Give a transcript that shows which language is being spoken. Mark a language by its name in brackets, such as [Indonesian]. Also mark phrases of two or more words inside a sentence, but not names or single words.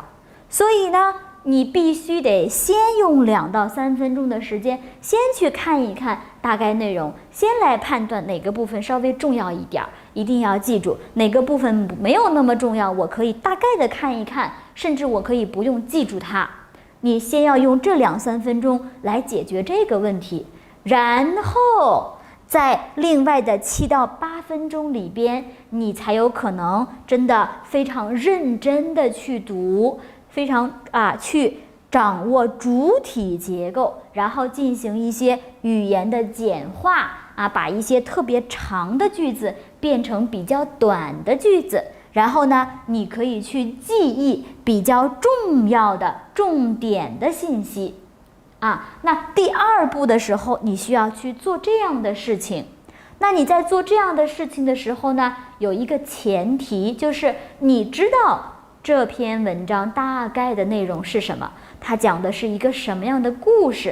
[Chinese] 所以呢，你必須得先用2到3分鐘的時間，先去看一看大概內容，先來判斷哪個部分稍微重要一點。一定要記住，哪個部分沒有那麼重要，我可以大概的看一看，甚至我可以不用記住它。你先要用這2、3 分鐘來解決這個問題，然後在另外的7到8分鐘裡邊，你才有可能真的非常認真的去讀，非常去掌握主體結構，然後進行一些語言的簡化把一些特別長的句子變成比較短的句子。然後呢，你可以去記憶比較重要的重點的信息。那第2步的時候，你需要去做這樣的事情。那你在做這樣的事情的時候呢，有一個前提，就是你知道這篇文章大概的內容是什麼，它講的是一個什麼樣的故事。